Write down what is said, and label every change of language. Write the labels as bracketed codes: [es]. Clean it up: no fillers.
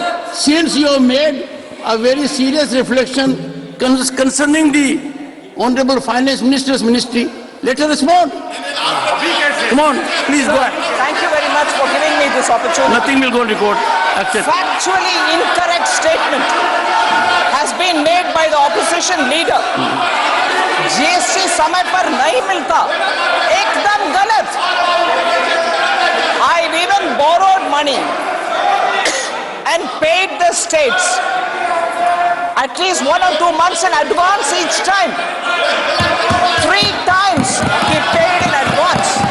[en] no, since you have made a very serious reflection concerning the Honorable Finance Minister's ministry, let her respond. Come on, please go ahead. Thank you very much for giving me this opportunity. Nothing will go on record. Accept. Factually incorrect statement has been made by the opposition leader. [hi] GST समय पर नहीं मिलता, एकदम गलत. [en] I even borrowed money and paid the states at least 1 or 2 months in advance each time. 3 times we paid in advance.